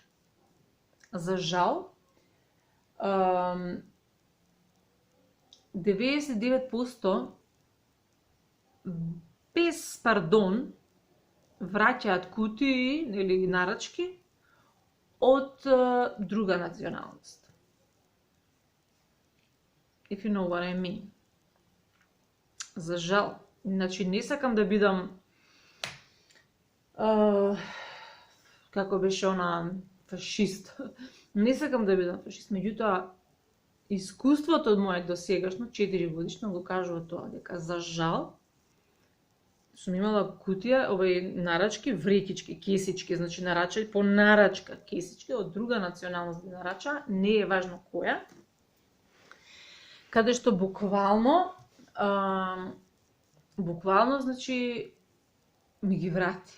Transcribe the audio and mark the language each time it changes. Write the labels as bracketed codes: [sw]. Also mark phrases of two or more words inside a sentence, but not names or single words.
[mk] За жал, 99% без пардон враќаат кутии или нарачки од друга националност. [en] if you know what I mean. [mk] За жал. Значи, не сакам да бидам како беше она фашист. Не сакам да бидам фашист, меѓутоа искуството од моје досегашно 4 годишно го кажува тоа, дека за жал сум имала кутија нарачки, врекички, кесички, значи нарачај по нарачка кесички од друга националност ги нарача, не е важно која, каде што буквално значи ми ги врати.